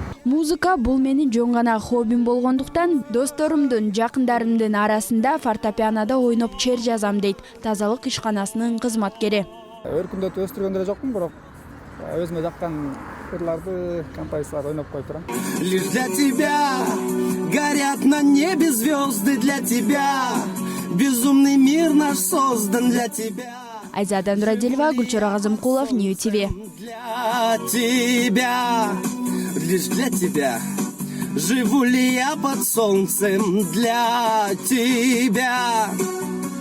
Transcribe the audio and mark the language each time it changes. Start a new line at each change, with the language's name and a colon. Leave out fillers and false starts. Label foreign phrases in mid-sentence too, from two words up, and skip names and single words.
Kyrgyz: Музыка бул менин жөн гана хоббим болгондуктан досторумдун, жакындарымдын арасында фортепианода ойноп чер жазам дейт тазалык ишканасынын кызматкери. Өркүндөтүп өстүргөн деле жокмун, бирок өзүмө жаккан ырларды, композицияларды ойноп коюп турам.
Russian: Лишь для тебя горят на небе звезды, для тебя безумный мир наш создан, для тебя.
Kyrgyz: Айзада Нурадилова, Гүлчора Казымкулов, Нью ТВ.
Russian: Для тебя, лишь для тебя, живу ли я под солнцем, для тебя.